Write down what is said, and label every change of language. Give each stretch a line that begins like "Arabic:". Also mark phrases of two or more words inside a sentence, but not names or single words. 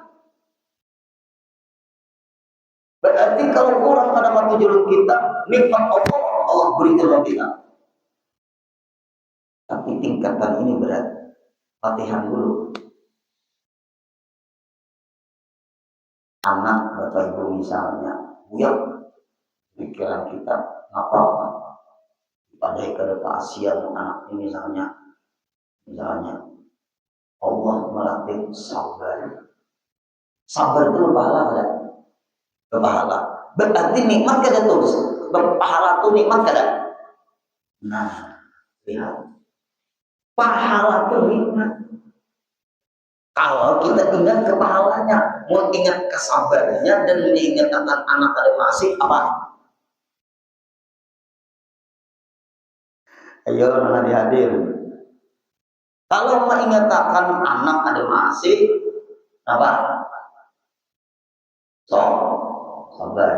Indonesian: Berarti kalau orang kadang-kadang tujuan kita, nikmat Allah berikan kita. Tapi tingkatan ini berat. Latihan dulu. Anak Bapak Ibu misalnya, buyar pikiran kita apa-apa. Padahal kada kasihan anak ini misalnya Allah melatih sabar. Sabar itu berpahala kada? Berpahala. Berarti nikmat kada tuh? Berpahala tuh nikmat kada? Nah, lihat. Pahala itu nikmat. Kalau kita ingat kepahalanya, mau ingat kesabarannya dan mengingat anak-anak ada masih apa? Ayo nanti hadir. Kalau mengatakan anak ada masih apa? So, sabar.